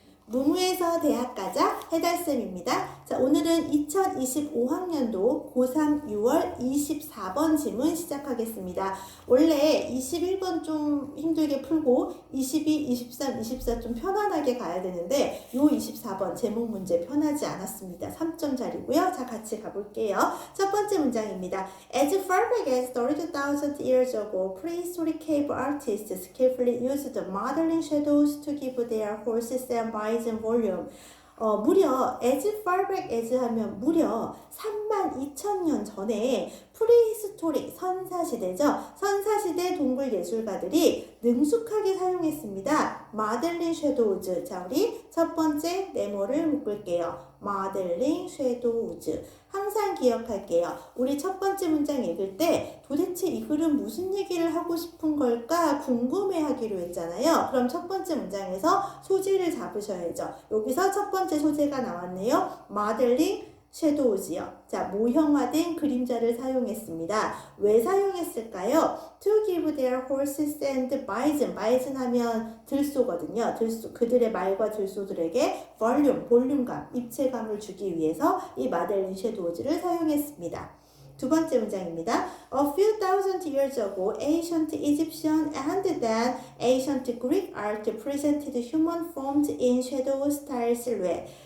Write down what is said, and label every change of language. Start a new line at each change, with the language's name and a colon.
Korean: 무무에서 대학 가자 해달쌤입니다. 자, 오늘은 2025학년도 고3 6월 24번 지문 시작하겠습니다. 원래 21번 좀 힘들게 풀고 22, 23, 24 좀 편안하게 가야 되는데 요 24번 제목 문제 편하지 않았습니다. 3점짜리고요. 자, 같이 가볼게요. 첫 번째 문장입니다.
English: As far back as 32,000 years ago, prehistoric cave artists skillfully used modeling shadows to give their horses and bison volume.
Korean: 무려
English: as far back as
Korean: 하면 무려 32,000년 전에 프리히스토릭 선사시대죠. 선사시대 동물 예술가들이 능숙하게 사용했습니다. 마델링 섀도우즈. 자, 우리 첫 번째 네모를 묶을게요. 마델링 섀도우즈. 항상 기억할게요. 우리 첫 번째 문장 읽을 때 도대체 이 글은 무슨 얘기를 하고 싶은 걸까 궁금해 하기로 했잖아요. 그럼 첫 번째 문장에서 소재를 잡으셔야죠. 여기서 첫 번째 소재가 나왔네요. 마델링 섀도우즈요. 자, 모형화된 그림자를 사용했습니다. 왜 사용했을까요?
English: To give their horses and bison.
Korean: bison 하면 들소거든요. 들소, 그들의 말과 들소들에게 볼륨감, 입체감을 주기 위해서 이 마델링 섀도우즈를 사용했습니다. 두 번째 문장입니다.
English: A few thousand years ago, ancient Egyptian and then ancient Greek art presented human forms in shadow style silhouette.